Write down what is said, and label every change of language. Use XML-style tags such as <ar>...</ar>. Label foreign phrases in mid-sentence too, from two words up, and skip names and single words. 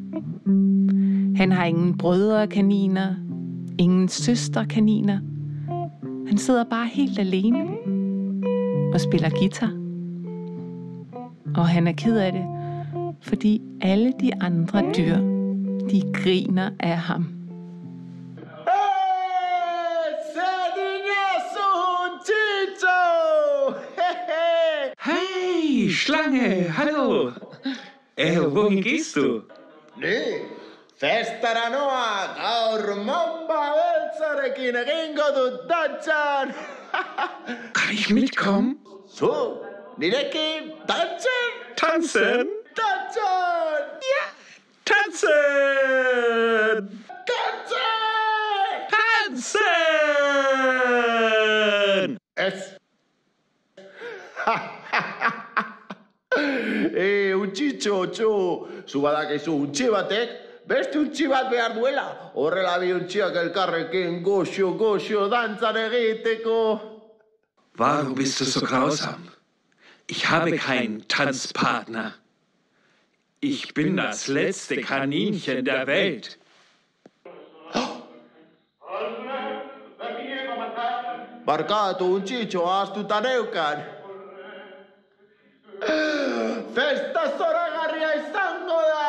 <da>Han har ingen brødre kaniner, ingen søstre kaniner. Han sidder bare helt alene og spiller guitar. Og han er ked af det, fordi alle de andre dyr, de griner af ham.</da> <de>Hey, Schlange, hallo. Wohin gehst du? Nee,</de> <eu>festera noa, gaur mamba beltzarekin egingo dut dantzan.</eu> <de>Kann ich mitkommen?</de> <eu>Zu, nirekin dantzen?</eu> <de>Tanzen?</de> <eu>Dantzen!</eu> <de>Ja, tanzen!</de> <eu>Dantzen!</eu> <de>Tanzen!</de> <eu>Ez. Untxitxo, zu badakizu untxi batek, beste untxi bat behar duela. Horrela bi untxiak elkarrekin goxo dantzan egiteko.</eu> <de>Warum bist du so grausam? Ich habe keinen Tanzpartner. Ich bin das letzte Kaninchen der Welt.</de> <eu>Barkatu untxitxo, astuta neukan. Festa zoragarria izango da!</eu>